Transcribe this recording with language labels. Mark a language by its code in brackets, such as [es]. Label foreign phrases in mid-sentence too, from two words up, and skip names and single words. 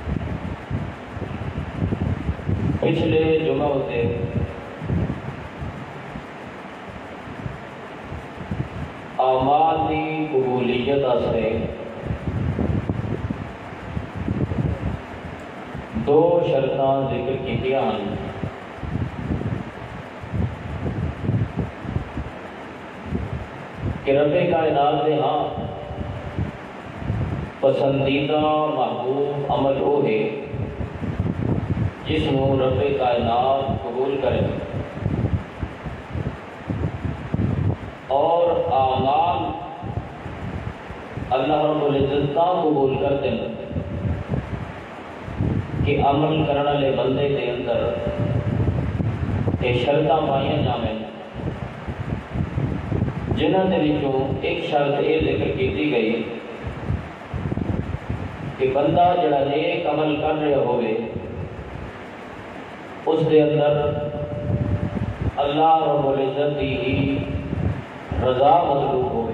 [pa] پچھلے جمعہ ہوتے قبولیت واسطے دو شرطاں ذکر کیتیاں ہیں۔ کہ رب کائنات دے ہاں پسندیدہ محبوب عمل وہ ہے جس نو رب کائنات قبول کرے، [ur] اور اعمال اللہ رب العزت قبول کرتے ہیں کہ عمل کرنے والے بندے کے اندر [pa] یہ شرطاں پائیاں جاویں، جنہاں دے وچوں ایک شرط یہ ذکر کی گئی کہ بندہ جڑا نیک عمل کر رہا ہوئے اس دے اندر اللہ رب العزت کی ہی رضا مطلوب ہوئے۔